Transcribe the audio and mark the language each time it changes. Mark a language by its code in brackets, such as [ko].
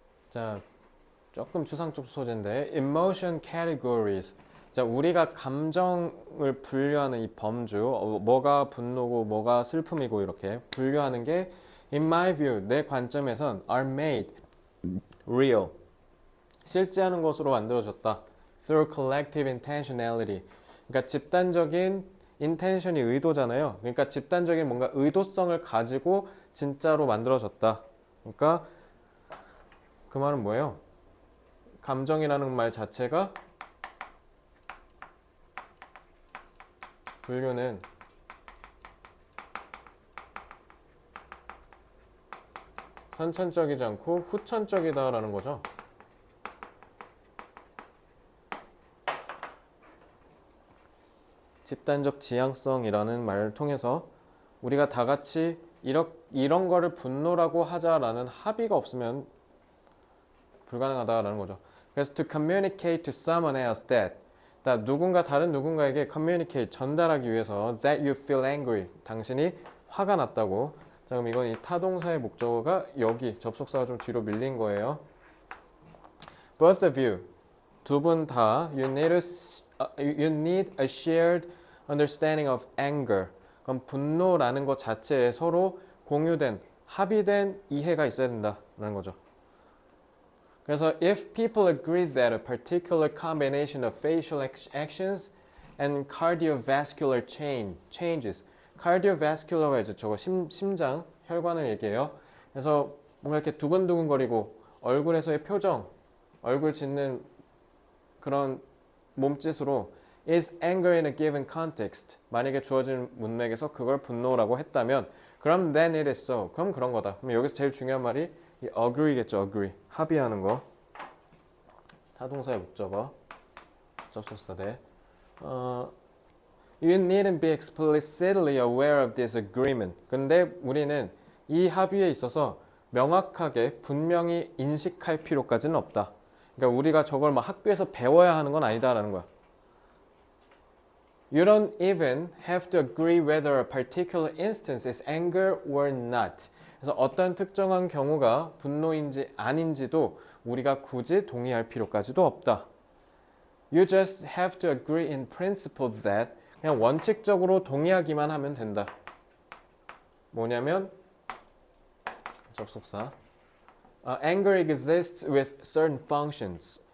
[ko] 자, 조금 추상적 소재인데 emotion categories. 자, 우리가 감정을 분류하는 이 범주, 뭐가 분노고 뭐가 슬픔이고 이렇게 분류하는 게 [en] in my view, [ko] 내 관점에선 [en] are made real. [ko] 실제하는 것으로 만들어졌다. [en] through collective intentionality. [ko] 그러니까 집단적인 intention이 의도잖아요. 그러니까 집단적인 뭔가 의도성을 가지고 진짜로 만들어졌다. 그러니까 그 말은 뭐예요? 감정이라는 말 자체가 분류는 선천적이지 않고 후천적이다라는 거죠. 집단적 지향성이라는 말을 통해서 우리가 다 같이 이런 거를 분노라고 하자라는 합의가 없으면 불가능하다라는 거죠. [en] 그래서 to communicate to someone else that [ko] 다른 누군가에게 [en] communicate [ko] 전달하기 위해서 [en] that you feel angry [ko] 당신이 화가 났다고. 자, 그럼 이건 이 타동사의 목적어가 여기 접속사가 좀 뒤로 밀린 거예요. [en] Both of you [ko] 두 분 다 [en] you need a shared understanding of anger. [ko] 그럼 분노라는 것 자체에 서로 공유된 합의된 이해가 있어야 된다라는 거죠. [en] 그래서 if people agree that a particular combination of facial actions and cardiovascular changes. [ko] cardiovascular가 이제 저거 심장, 혈관을 얘기해요. 그래서 뭔가 이렇게 두근두근거리고 얼굴에서의 표정, 얼굴 짓는 그런 몸짓으로 [en] is anger in a given context. [ko] 만약에 주어진 문맥에서 그걸 분노라고 했다면 그럼 [en] then it is so. [ko] 그럼 그런 거다. 그럼 여기서 제일 중요한 말이 이 agree겠죠. agree. 합의하는 거. 타동사의 목적어. 접속사 대. [en] You needn't be explicitly aware of this agreement. [ko] 근데 우리는 이 합의에 있어서 명확하게 분명히 인식할 필요까지는 없다. 그러니까 우리가 저걸 막 학교에서 배워야 하는 건 아니다라는 거야. [en] You don't even have to agree whether a particular instance is anger or not. [ko] 그래서 어떤 특정한 경우가 분노인지 아닌지도 우리가 굳이 동의할 필요까지도 없다. [en] You just have to agree in principle that [ko] 그냥 원칙적으로 동의하기만 하면 된다. 뭐냐면 접속사 [en] anger exists with certain functions.